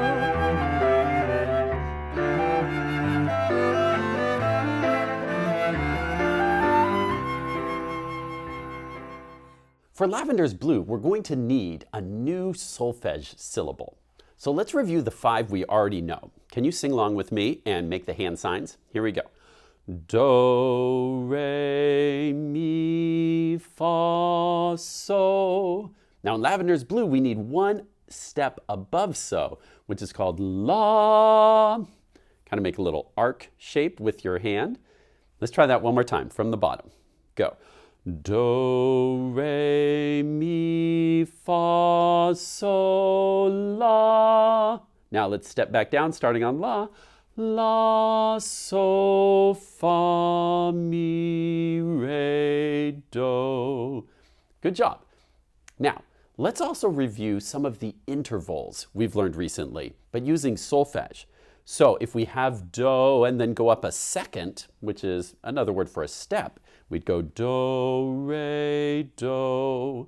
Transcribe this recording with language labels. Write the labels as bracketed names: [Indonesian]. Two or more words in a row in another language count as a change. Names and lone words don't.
[English] For Lavender's Blue, we're going to need a new solfege syllable. So let's review the 5 we already know. Can you sing along with me and make the hand signs? Here we go. Do, re, mi, fa, so. Now in Lavender's Blue, we need one step above so, which is called la. Kind of make a little arc shape with your hand. Let's try that one more time from the bottom. Go. Do, re, mi, fa, so, la. Now let's step back down, starting on la. La, so, fa, mi, re, do. Good job. Now, let's also review some of the intervals we've learned recently, but using solfege. So if we have do and then go up a second, which is another word for a step, we'd go do, re, do.